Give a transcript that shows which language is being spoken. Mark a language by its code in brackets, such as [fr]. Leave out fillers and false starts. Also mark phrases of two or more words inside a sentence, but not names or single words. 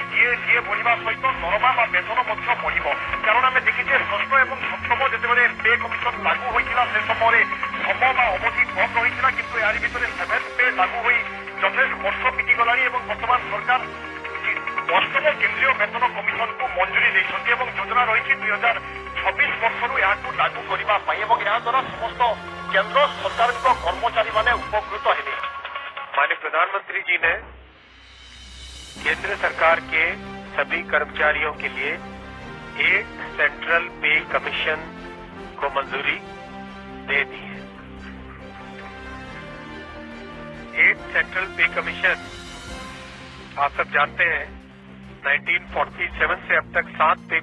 [or] ଯିଏ ବଢ଼ିବା ସହିତ ଦରମା ବା ବେତନ ମଧ୍ୟ ବଢ଼ିବ। କାରଣ ଆମେ ଦେଖିଛେ ଷଷ୍ଠ ଏବଂ ସପ୍ତମ ଯେତେବେଳେ [en] pay commission [or] ଲାଗୁ ହୋଇଥିଲା ସେ ସମୟରେ ସମୟ ବା ଅବଧି କମ୍ ରହିଥିଲା, କିନ୍ତୁ ଏହାରି ଭିତରେ 7th ପେ ଲାଗୁ ହୋଇ ଯଥେଷ୍ଟ ବର୍ଷ ବିତିଗଲାଣି ଏବଂ ବର୍ତ୍ତମାନ ସରକାର ଅଷ୍ଟମ କେନ୍ଦ୍ରୀୟ ବେତନ କମିଶନକୁ ମଞ୍ଜୁରୀ ଦେଇଛନ୍ତି ଏବଂ ଯୋଜନା ରହିଛି 2026 ବର୍ଷରୁ ଏହାକୁ ଲାଗୁ କରିବା ପାଇଁ ଏବଂ ଏହାଦ୍ୱାରା ସମସ୍ତ କେନ୍ଦ୍ର ସରକାରଙ୍କ କର୍ମଚାରୀମାନେ ଉପକୃତ ହେବେ। [hi] माननीय प्रधानमंत्री जी ने केंद्र सरकार के सभी कर्मचारियों के लिए एक [en] central pay commission [hi] को मंजूरी दे दी है। एक [en] central pay commission [hi] आप सब जानते हैं 1947 से अब तक 7 पे